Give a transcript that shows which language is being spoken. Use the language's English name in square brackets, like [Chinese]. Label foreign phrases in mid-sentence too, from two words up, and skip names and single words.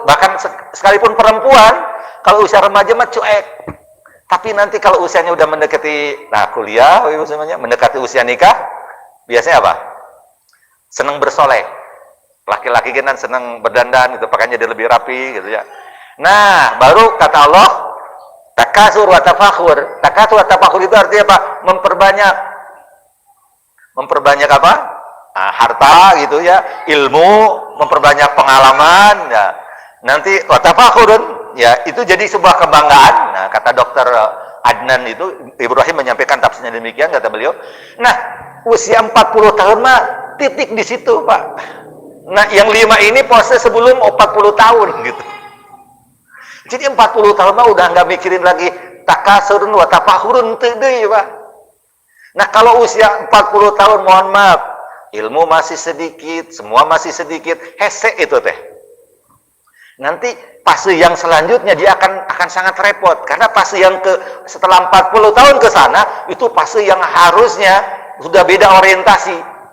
[Indonesian] Bahkan sekalipun perempuan kalau usia remaja mah cuek, tapi nanti kalau usianya udah mendekati kuliah, mendekati usia nikah, biasanya apa? Seneng bersolek. Laki-laki kan seneng berdandan gitu, pakaiannya jadi lebih rapi gitu ya. Nah, baru kata Allah, [Arabic] تكاثر وتفاخر. تكاثر وتفاخر [Indonesian] itu artinya apa? Memperbanyak apa? Harta gitu ya, ilmu, memperbanyak pengalaman ya. Nanti [Arabic] وتفاخر [Indonesian] ya, itu jadi sebuah kebanggaan. Nah, kata Dokter Adnan itu, Ibrahim menyampaikan tafsirnya demikian, kata beliau. Nah, usia 40 tahun mah titik di situ, Pak. Nah, yang 5 ini pose sebelum 40 tahun gitu. Jadi 40 tahun mah udah nggak mikirin lagi [Arabic] تكاثر وتفاخر [Sundanese] teu deui, [Indonesian] Pak. Nah, kalau usia 40 tahun, mohon maaf, ilmu masih sedikit, semua masih sedikit, hese itu teh. Nanti fase yang selanjutnya dia akan sangat repot, karena fase yang setelah 40 tahun ke sana itu fase yang harusnya sudah beda orientasi.